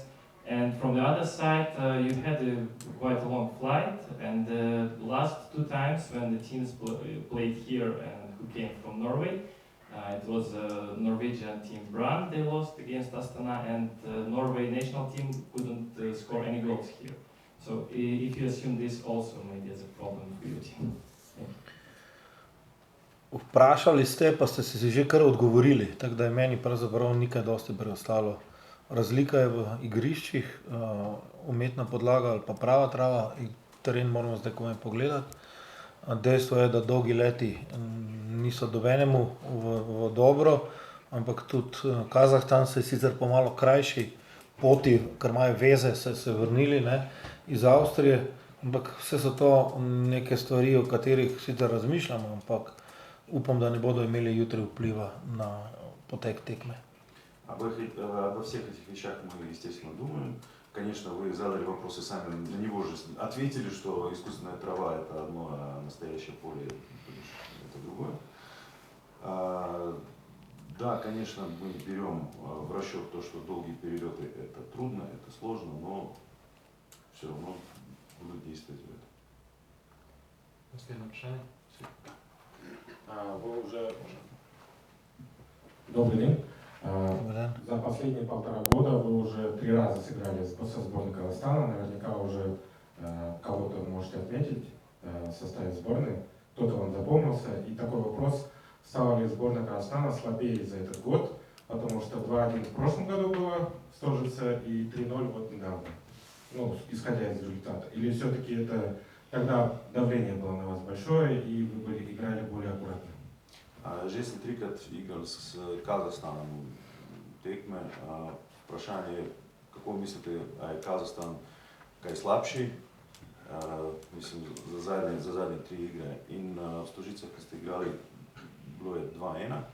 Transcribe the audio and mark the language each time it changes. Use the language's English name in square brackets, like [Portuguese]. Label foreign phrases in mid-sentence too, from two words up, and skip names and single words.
[English] And from the other side, you had quite a long flight, and the last 2 times when the teams played here and who came from Norway, it was Norwegian team Brann, they lost against Astana, and Norway national team couldn't score any goals here. So if you assume this also maybe as a problem for your team. [Slovenian] Vprašali ste, pa ste si že kar odgovorili, tako da je meni pravzaprav nikaj dosti preostalo. Razlika je v igriščih, umetna podlaga ali pa prava trava, teren moramo zdaj komaj pogledati. Dejstvo je, da dolgi leti niso dobenemu v dobro, ampak tudi Kazahstan se je sicer po malo krajši poti, ker imajo veze, se vrnili iz Avstrije, ampak vse so to neke stvari, o katerih sicer razmišljamo, ampak upam, da ne bodo imeli jutri vpliva na potek tekme. [Russian] Обо всех этих вещах мы, естественно, думаем. Конечно, вы задали вопросы сами, на него же ответили, что искусственная трава – это одно, а настоящее поле – это другое. Да, конечно, мы берем в расчет то, что долгие перелеты – это трудно, это сложно, но все равно будут действовать в этом. Последнее вprašanje. Вы уже... Добрый день. [Slovenian] Dober dan. [Russian] За последние 1,5 года вы уже 3 раза сыграли со сборной Казахстана. Наверняка уже кого-то можете отметить в составе сборной. Кто-то вам запомнился. И такой вопрос: стала ли сборная Казахстана слабее за этот год? Потому что 2-1 в прошлом году было в Стожице и 3-0 вот недавно. Исходя из результата. Или все-таки это тогда давление было на вас большое и вы играли более аккуратно? [Slovenian] Že sem 3-krat igral s Kazahstanom tekme. Vprašanje je, kako mislite, a je Kazahstan kaj slabši? Mislim, za zadnje 3 igre. In v Stožicah, ki ste igrali, bilo je 2-1.